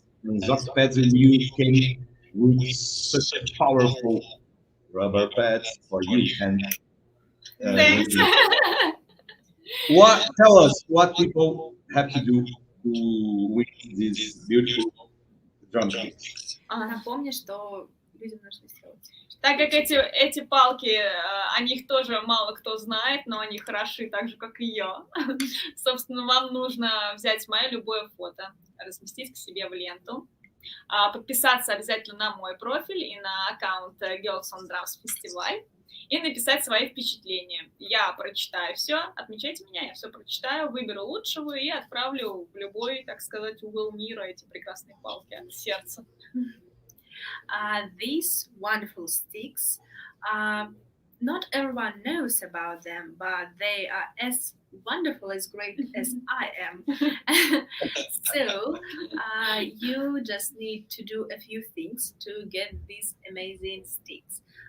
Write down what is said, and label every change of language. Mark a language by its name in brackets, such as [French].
[English] And Zocpad will came with such powerful rubber pads for you. And Thanks. tell us what people have to do to win these beautiful drumsticks. [Russian] Напомни, что людям нужно сделать. Так как эти палки, о них тоже мало кто знает, но они хороши так же, как и я. Собственно, вам нужно взять мое любое фото, разместить к себе в ленту, подписаться обязательно на мой профиль и на аккаунт GirlsOnDrumsFestival и написать свои впечатления. Я прочитаю все, отмечайте меня, я все прочитаю, выберу лучшего и отправлю в любой, так сказать, угол мира эти прекрасные палки от сердца. [English] These wonderful sticks, not everyone knows about them, but they are as wonderful, as great as I am. So you just need to do a few things to get these amazing sticks.